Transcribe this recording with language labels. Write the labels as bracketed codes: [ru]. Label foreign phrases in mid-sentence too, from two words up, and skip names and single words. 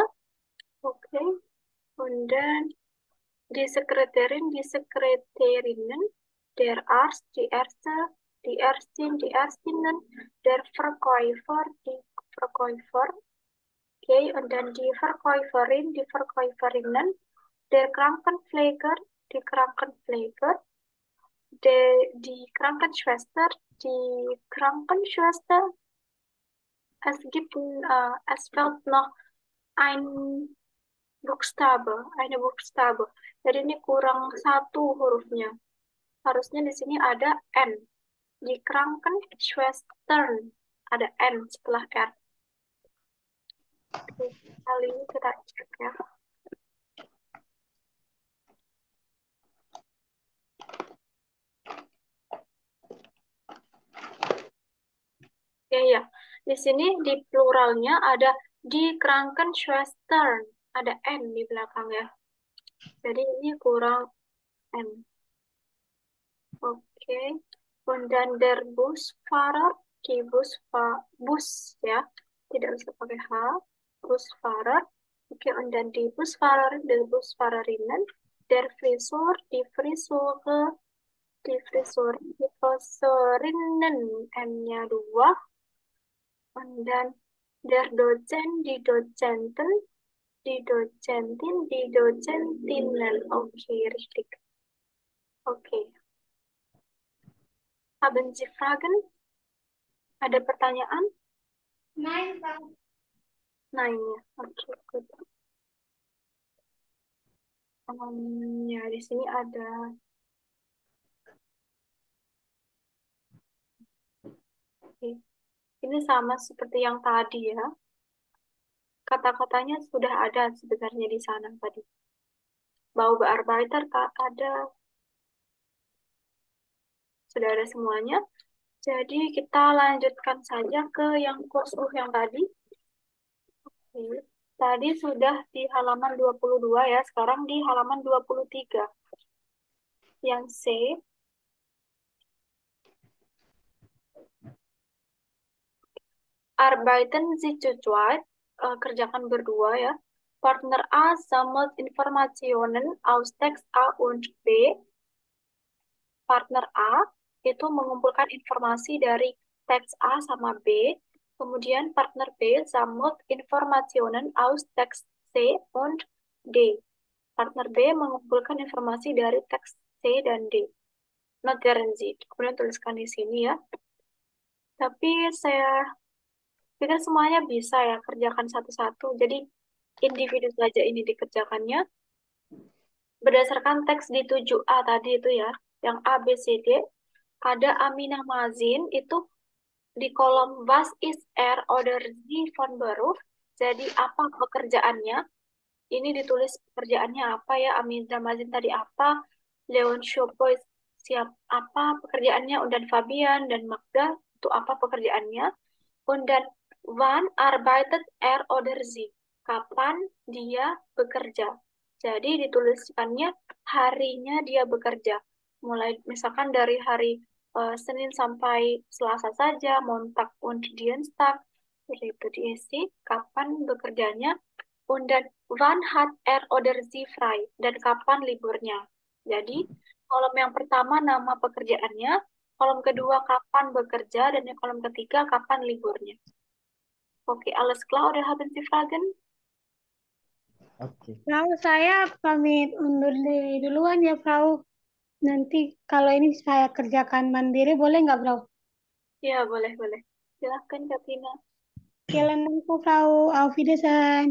[de] okay, und dann die Sekretärin, die Sekretärinnen, der Arzt, die Ärzte, die Ärztin, die Ärztinnen, der Verkäufer, die Verkäufer, okay, und dann die Verkäuferin, die Verkäuferinnen, der Krankenpfleger, die Krankenpfleger, die Krankenschwester, die Krankenschwester. Es fehlt noch ein eine Buchstabe. [id] Jadi ini kurang satu hurufnya. Harusnya di sini ada N. Di Krankenschwestern ada N setelah R. Oke, kali ini kita cek ya. Ya. Di sini di pluralnya ada di Krankenschwestern. Ada N di belakang ya. Jadi ini kurang N. Oke. [de] Und dann der Busfahrer, die Bus ya. [id] Tidak bisa pakai H. Busfahrer. Oke, [de] und dann die Busfahrerin, die Busfahrerinnen, der Friseur, die Friseure, die Friserinnen, M-nya 2. Und dann der Dozent, die Dozenten, die Dozentin, die Dozentinnen. Oke, richtig. Oke. Haben Sie Fragen? [id] Ada pertanyaan? [de] Nein, Prof. Nein, [id] ya. Oke, good. Ya, di sini ada Oke. Ini sama seperti yang tadi ya. Kata-katanya sudah ada sebenarnya di sana tadi. Baubearbeiter ada. Sudah ada semuanya. Jadi kita lanjutkan saja ke yang kurs yang tadi. Oke. Tadi sudah di halaman 22 ya, sekarang di halaman 23. [de] Yang C. Arbeiten Sie zu zweit, [id] kerjakan berdua ya. [de] Partner A sammelt Informationen aus Text A und B. [id] Partner A itu mengumpulkan informasi dari teks A sama B. [de] Kemudian partner B sammelt Informationen aus Text C und D. [id] Partner B mengumpulkan informasi dari teks C dan D. [de] Notieren Sie. [id] Kemudian tuliskan di sini ya. Tapi kita semuanya bisa ya kerjakan satu-satu. Jadi individu saja ini dikerjakannya berdasarkan teks di 7A tadi itu ya. Yang A, B, C, D. Ada Aminah Mazin itu di kolom [de] Was ist oder Sie von Beruf. [id] Jadi apa pekerjaannya? Ini ditulis pekerjaannya apa ya? Aminah Mazin tadi apa? Leon Schopoy siap apa pekerjaannya? Dan Fabian dan Magda itu apa pekerjaannya? [de] Dan Wann arbeitet er oder sie? [id] Kapan dia bekerja? Jadi dituliskannya harinya dia bekerja. Mulai misalkan dari hari Senin sampai Selasa saja, [de] Montag und Dienstag. [id] Seperti itu diisi kapan bekerjanya. [de] Und dann wann hat er oder sie frei? [id] Dan kapan liburnya. Jadi kolom yang pertama nama pekerjaannya, kolom kedua kapan bekerja, dan yang kolom ketiga kapan liburnya. Oke, [de] alles klar oder haben Sie Fragen? [id] Oke. Frau, saya pamit undur diri duluan ya, Frau. Nanti kalau ini saya kerjakan mandiri, boleh nggak, Frau? Ya, boleh, boleh. Silahkan, Katrina. [de] Vielen Dank, Frau. Auf Wiedersehen.